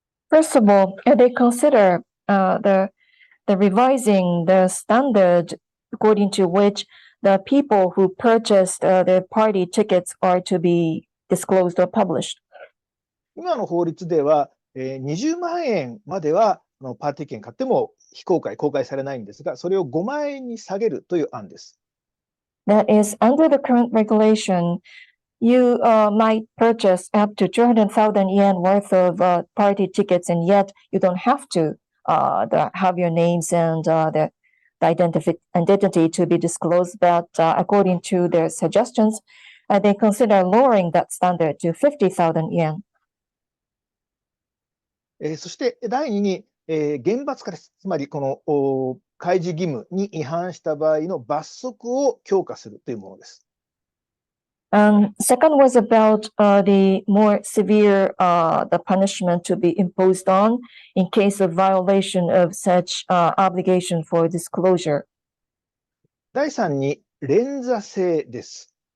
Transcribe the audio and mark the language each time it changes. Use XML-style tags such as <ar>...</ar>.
<en>First of all, they consider the revising the standard according to which the people who purchased the party tickets are to be disclosed or published.</en> <ja>今の法律では、20万円まではパーティー券買っても非公開、公開されないんですが、それを5万円に下げるという案です。</ja> <en>That is, under the current regulation, you might purchase up to 200,000 yen worth of party tickets, and yet you don't have to have your names and the identity to be disclosed. But according to their suggestions, they consider lowering that standard to 50,000 yen.</en> <ja>そして第2に、厳罰化です。つまりこの開示義務に違反した場合の罰則を強化するというものです。</ja> <en>Second was about the more severe the punishment to be imposed on in case of violation of such obligation for disclosure.</en> <ja>第3に連座制です。</ja>